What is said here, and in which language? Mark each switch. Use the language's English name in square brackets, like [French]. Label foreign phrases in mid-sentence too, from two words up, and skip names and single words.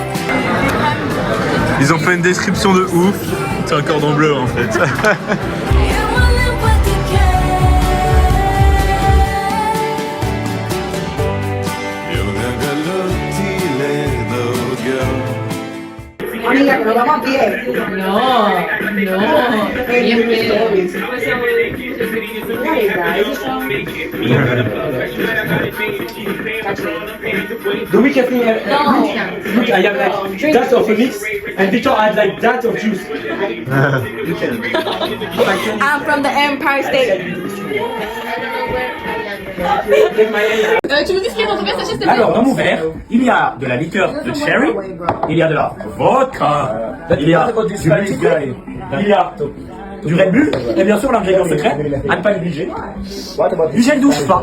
[French] Ils ont fait une description de ouf, c'est un cordon bleu en fait. [Lithuanian] Ir manim patikėk. [Spanish] Amiga, que nos vamos a pie. Bien [English] The weekend thing, look, I have like that of a mix, and Victor had like that of juice. I'm from the Empire State. [French] Tu nous dis ce qu'il y a dans ton verre, sachez, s'il te plaît. Alors, dans mon verre, il y a de la liqueur de cherry, il y a de la vodka, il y a du whisky, il y a du Red Bull, et bien sûr l'ingrédient secret, à ne pas négliger, du gel douche pas.